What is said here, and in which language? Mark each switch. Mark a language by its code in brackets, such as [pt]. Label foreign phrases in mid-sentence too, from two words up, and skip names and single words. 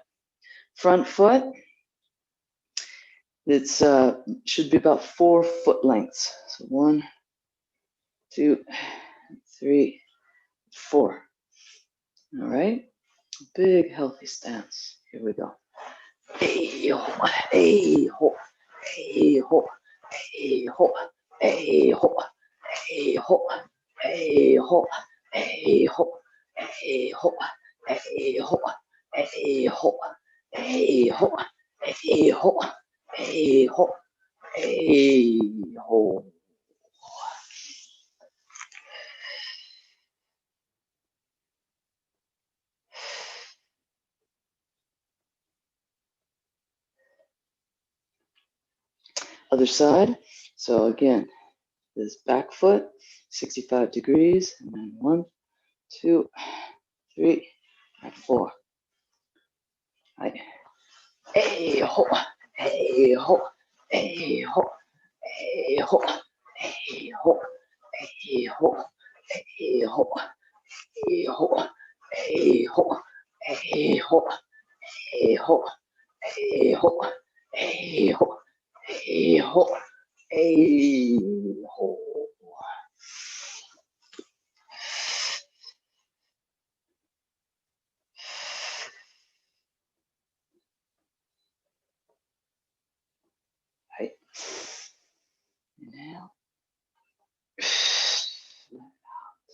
[en] Front foot, it's should be about 4 foot lengths. So 1, 2, 3, 4. All right, big healthy stance. Here we go. Hey ho, hey ho, hey ho, hey ho, hey ho, hey ho, hey ho, hey ho, hey ho, hey ho, hey ho, hey ho, hey ho, hey ho, hey ho. Other side. So again, this back foot, 65 degrees, and then 1, 2, 3, and 4. Right. Hey ho, hey ho, hey ho, hey ho, hey ho, hey ho, hey ho, hey ho, hey ho, hey ho, hey ho, hey ho, hey ho, hey ho, hey ho. Right. Inhale. Let out.